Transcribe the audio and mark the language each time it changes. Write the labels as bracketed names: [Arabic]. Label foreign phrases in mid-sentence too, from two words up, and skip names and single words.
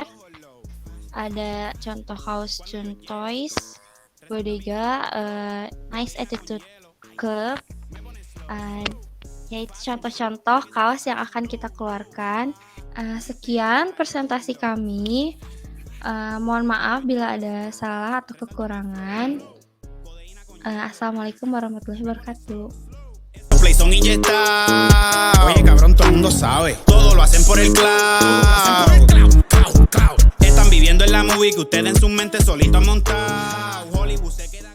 [Indonesian] Ada contoh kaos Chun Toys, Bodega, Nice Attitude Club, yaitu contoh-contoh kaos yang akan kita keluarkan. Sekian presentasi kami. Mohon maaf bila ada salah atau kekurangan. [Arabic] السلام عليكم ورحمة الله وبركاته. [Spanish] Play son y ya está. Oye, cabrón, todo el mundo sabe. Todo lo hacen por el cloud. Están viviendo en la movie que ustedes en su mente solitos han montado. Hollywood se queda.